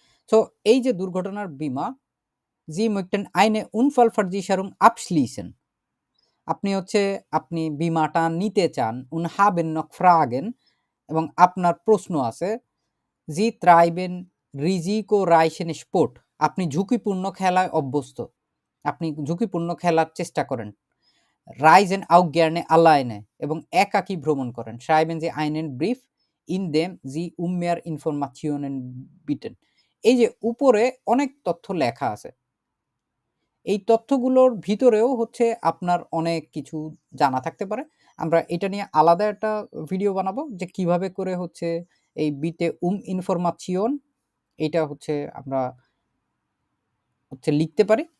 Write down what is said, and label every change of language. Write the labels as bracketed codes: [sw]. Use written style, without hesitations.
[bn] তো এই যে দুর্ঘটনার বিমা, জি [de] möchten eine Unfallversicherung abschließen, [bn] আপনি হচ্ছে আপনি বিমাটা নিতে চান, [de] und haben noch Fragen, [bn] এবং আপনার প্রশ্ন আছে, জি [de] treiben risikoreichen Sport, [bn] আপনি ঝুঁকিপূর্ণ খেলায় অভ্যস্ত, আপনি ঝুঁকিপূর্ণ খেলার চেষ্টা করেন। [de] Reisen auch gerne alleine, [bn] এবং একাকী ভ্রমণ করেন। [de] Schreiben Sie einen Brief, in dem Sie um mehr Informationen bitten. [bn] এই যে উপরে অনেক তথ্য লেখা আছে, এই তথ্যগুলোর ভিতরেও হচ্ছে আপনার অনেক কিছু জানা থাকতে পারে। আমরা এটা নিয়ে আলাদা একটা ভিডিও বানাবো যে কিভাবে করে হচ্ছে এই বিতে ইনফরমাশন এটা হচ্ছে আমরা হচ্ছে লিখতে পারি।